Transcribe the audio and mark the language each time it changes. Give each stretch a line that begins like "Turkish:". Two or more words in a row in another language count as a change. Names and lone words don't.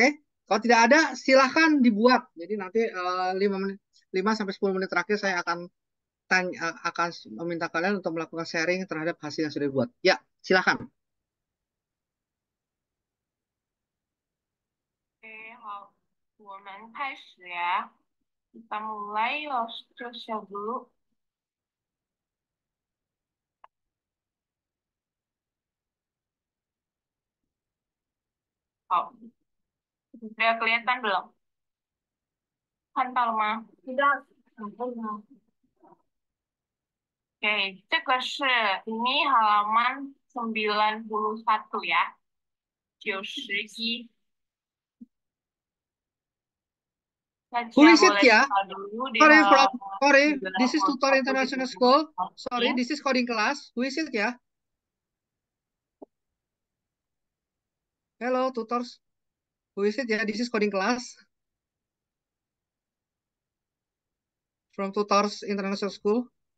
Indonesian: Kalau tidak ada, silahkan dibuat. Jadi nanti 5 menit, 5 sampai 10 menit terakhir saya akan akan meminta kalian untuk melakukan sharing terhadap hasil yang sudah dibuat. Ya, silahkan. Oke,
Chinese: 好，我们开始呀。
Indonesian: Kita mulai,
English: launch share
Indonesian: dulu. 好，udah kelihatan belum?
Chinese: 看到了吗？知道，看到了。Oke, 这个是
Indonesian: ini halaman 91 ya. 91.
English: Who Najwa is it
Indonesian: boleh ya? buka dulu di
English: Sorry from
Indonesian: halaman
English: sorry. This is Tutor
Indonesian: 91 di
English: International
Indonesian: buku
English: School. Sorry, launching. this is coding class. Who is it ya? Hello, tutors. Who is it ya? This is coding class from Tutors International School.